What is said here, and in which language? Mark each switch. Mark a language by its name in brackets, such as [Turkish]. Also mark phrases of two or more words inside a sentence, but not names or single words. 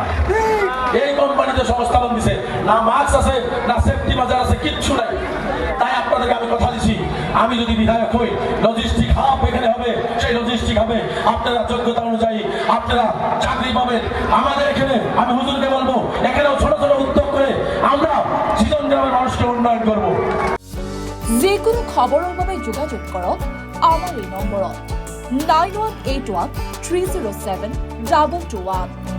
[Bangla] এই কোম্পানিতে সংস্থাপন দিছে, না মাস্ক আছে, না সেফটি বাজার আছে, কিচ্ছু নাই। তাই আপনাদেরকে আমি কথা দিচ্ছি, আমি যদি বিধায়ক হই, [English] logistic hub [Bangla] এখানে হবে, সেই লজিস্টিক হবে আপনারা যোগ্যতা অনুযায়ী আপনারা চাকরি পাবেন। আমাদের এখানে আমি হুজুরকে বলবো, এখানেও ছোট ছোট উদ্যোগ করে আমরা সিজন গ্রামের মানুষকে উন্নয়ন করব। [Assamese] যিকোনো খবৰৰ বাবে যোগাযোগ কৰক আমাৰ এই নম্বৰত 9181 307 221।